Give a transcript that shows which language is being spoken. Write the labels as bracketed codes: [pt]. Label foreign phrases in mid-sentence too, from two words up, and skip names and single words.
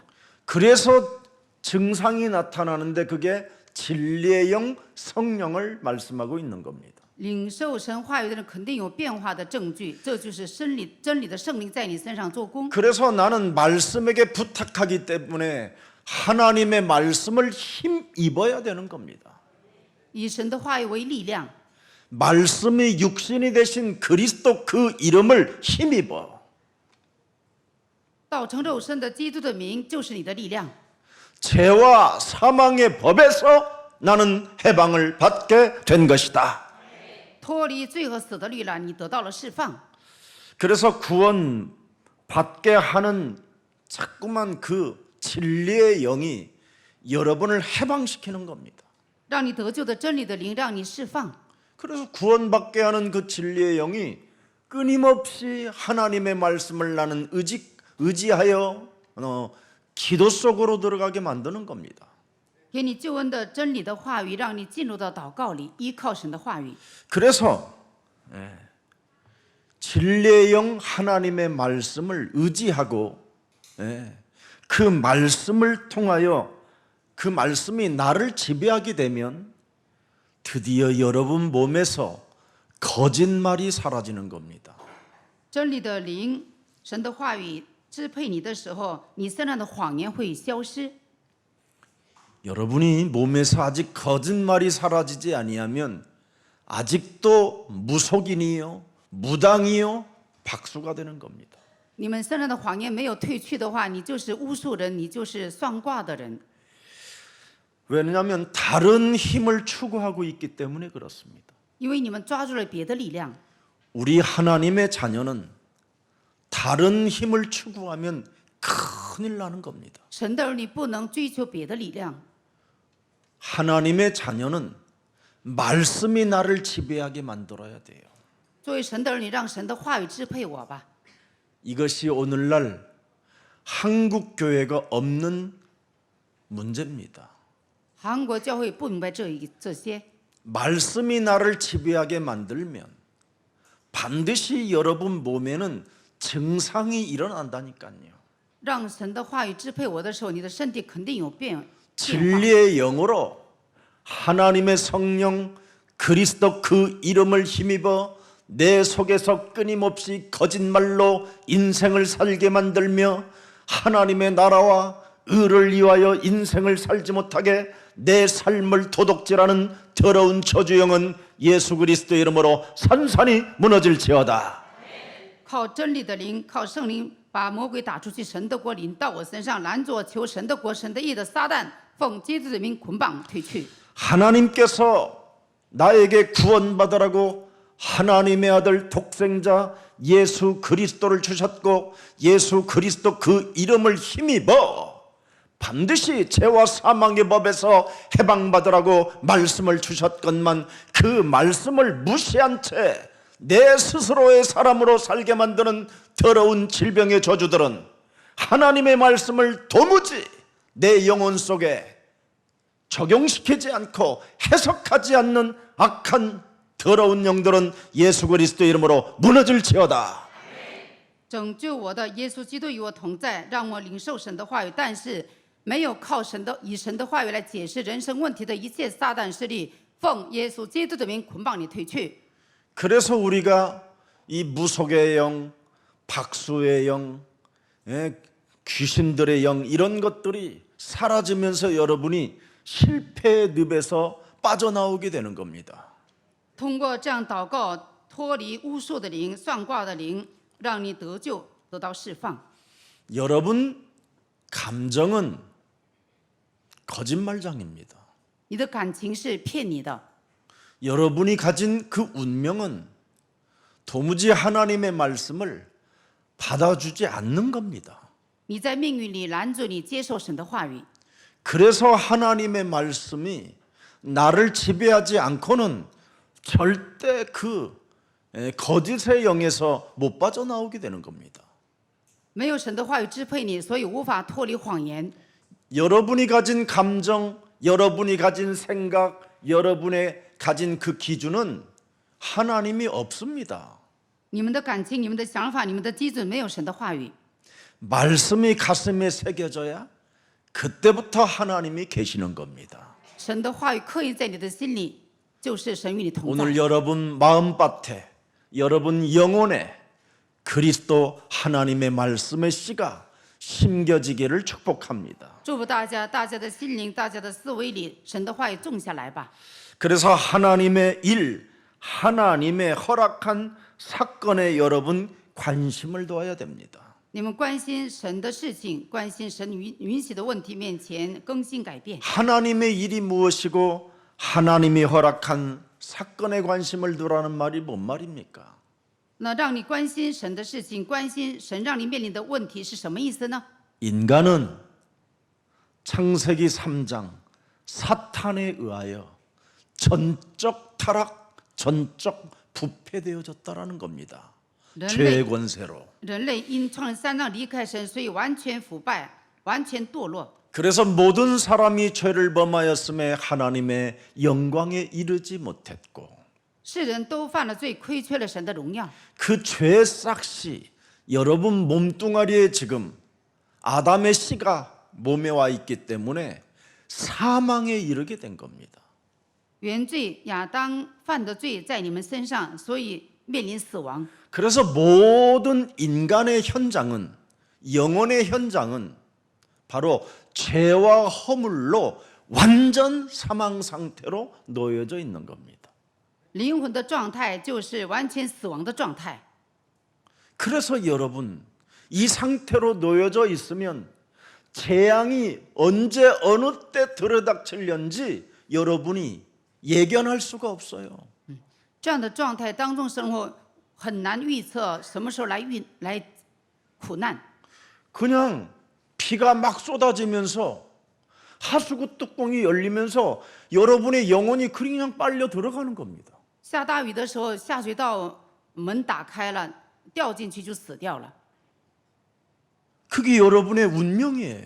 [ko] 그래서 증상이 나타나는데 그게 진리의 영 성령을 말씀하고 있는 겁니다. [zh] 领受神话语的人肯定有变化的证据，这就是真理的圣灵在你身上做工。 [ko] 그래서 나는 말씀에게 부탁하기 때문에 하나님의 말씀을 힘입어야 되는 겁니다. [zh] 以神的话语为力量， [ko] 말씀이 육신이 되신 그리스도 그 이름을 힘입어. [zh] 道成肉身的基督的名就是你的力量。 [ko] 죄와 사망의 법에서 나는 해방을 받게 된 것이다. [zh] 脱离罪和死的律了，你得到了释放。 [ko] 그래서 구원 받게 하는 자꾸만 그 진리의 영이 여러분을 해방시키는 겁니다. [zh] 让你得救的真理的灵让你释放。 [ko] 그래서 구원받게 하는 그 진리의 영이 끊임없이 하나님의 말씀을 나는 의지하여 기도 속으로 들어가게 만드는 겁니다. [zh] 给你救恩的真理的话语，让你进入到祷告里，依靠神的话语。 [ko] 그래서 진리의 영 하나님의 말씀을 의지하고 그 말씀을 통하여 그 말씀이 나를 지배하게 되면 드디어 여러분 몸에서 거짓말이 사라지는 겁니다. [zh] 真理的灵，神的话语支配你的时候，你身上的谎言会消失。 [ko] 여러분이 몸에서 아직 거짓말이 사라지지 아니하면 아직도 무속인이요, 무당이요, 박수가 되는 겁니다. [zh] 你们身上的谎言没有褪去的话，你就是巫术人，你就是算卦的人。 [ko] 왜냐하면 다른 힘을 추구하고 있기 때문에 그렇습니다. [zh] 因为你们抓住了别的力量。 [ko] 우리 하나님의 자녀는 다른 힘을 추구하면 큰일 나는 겁니다. [zh] 神的儿女不能追求别的力量。 [ko] 하나님의 자녀는 말씀이 나를 지배하게 만들어야 돼요. [zh] 作为神的儿女，让神的话语支配我吧。 [ko] 이것이 오늘날 한국 교회가 없는 문제입니다. [zh] 韩国教会不明白这些。 [ko] 말씀이 나를 지배하게 만들면 반드시 여러분 몸에는 증상이 일어난다니까요. [zh] 让神的话语支配我的时候，你的身体肯定有变化。 [ko] 진리의 영으로 하나님의 성령 그리스도 그 이름을 힘입어 내 속에서 끊임없이 거짓말로 인생을 살게 만들며 하나님의 나라와 의를 위하여 인생을 살지 못하게 내 삶을 도둑질하는 더러운 저주영은 예수 그리스도의 이름으로 산산이 무너질지어다. [zh] 靠真理的灵，靠圣灵把魔鬼打出去。神的国临到我身上，拦着求神的国、神的义的撒旦，奉基督的名捆绑退去。 [ko] 하나님께서 나에게 구원받으라고 하나님의 아들 독생자 예수 그리스도를 주셨고 예수 그리스도 그 이름을 힘입어 반드시 죄와 사망의 법에서 해방받으라고 말씀을 주셨건만 그 말씀을 무시한 채 내 스스로의 사람으로 살게 만드는 더러운 질병의 저주들은 하나님의 말씀을 도무지 내 영혼 속에 적용시키지 않고 해석하지 않는 악한 더러운 영들은 예수 그리스도의 이름으로 무너질지어다. [zh] 拯救我的耶稣基督与我同在，让我领受神的话语。但是没有靠以神的话语来解释人生问题的一切撒旦势力，奉耶稣基督的名捆绑你退去。 [ko] 그래서 우리가 이 무속의 영, 박수의 영, 귀신들의 영 이런 것들이 사라지면서 여러분이 실패의 늪에서 빠져나오게 되는 겁니다. [zh] 通过这样祷告，脱离巫术的灵、算卦的灵，让你得救，得到释放。 [ko] 여러분 감정은 거짓말장입니다. [zh] 你的感情是骗你的， [ko] 여러분이 가진 그 운명은 도무지 하나님의 말씀을 받아주지 않는 겁니다. [zh] 你在命运里拦住你接受神的话语。 [ko] 그래서 하나님의 말씀이 나를 지배하지 않고는 절대 그 거짓의 영에서 못 빠져나오게 되는 겁니다. [zh] 没有神的话语支配你，所以无法脱离谎言。 [ko] 여러분이 가진 감정, 여러분이 가진 생각, 여러분의 가진 그 기준은 하나님이 없습니다. [zh] 你们的感情、你们的想法、你们的基准，没有神的话语。 [ko] 말씀이 가슴에 새겨져야 그때부터 하나님이 계시는 겁니다. [zh] 神的话语刻印在你的心里，就是神与你同在。 [ko] 오늘 여러분 마음밭에, 여러분 영혼에 그리스도 하나님의 말씀의 씨가 심겨지기를 축복합니다. [zh] 祝福大家，大家的心灵、大家的思维里，神的话语种下来吧。 [ko] 그래서 하나님의 일, 하나님의 허락한 사건에 여러분 관심을 둬야 됩니다. [zh] 你们关心神的事情，关心神允许的问题面前更新改变。 [ko] 하나님의 일이 무엇이고 하나님이 허락한 사건에 관심을 두라는 말이 뭔 말입니까? [zh] 那让你关心神的事情，关心神让你面临的问题是什么意思呢？ [ko] 인간은 창세기 3장 사탄에 의하여 전적 타락, 전적 부패되어졌다라는 겁니다. [zh] 人 [ko] 죄의 [zh] 类 [ko] 권세로. [zh] 人类因创世3章离开神，所以完全腐败，完全堕落。 [ko] 그래서 모든 사람이 죄를 범하였음에 하나님의 영광에 이르지 못했고 [zh] 世人都犯了罪，亏缺了神的荣耀。 [ko] 그 죄의 싹이 여러분 몸뚱아리에 지금 아담의 씨가 몸에 와 있기 때문에 사망에 이르게 된 겁니다. [zh] 原罪亚当犯的罪在你们身上，所以面临死亡。 [ko] 그래서 모든 인간의 현장은, 영혼의 현장은 바로 죄와 허물로 완전 사망 상태로 놓여져 있는 겁니다. [zh] 灵魂的状态就是完全死亡的状态。 [ko] 그래서 여러분, 이 상태로 놓여져 있으면 재앙이 언제 어느 때 들어닥칠는지 여러분이 예견할 수가 없어요. [zh] 这样的状态当中生活很难预测什么时候来苦难。 [ko] 그냥 비가 막 쏟아지면서 하수구 뚜껑이 열리면서 여러분의 영혼이 그냥 빨려 들어가는 겁니다. [zh] 下大雨的时候，下水道门打开了，掉进去就死掉了。 [ko] 그게 여러분의 운명이에요.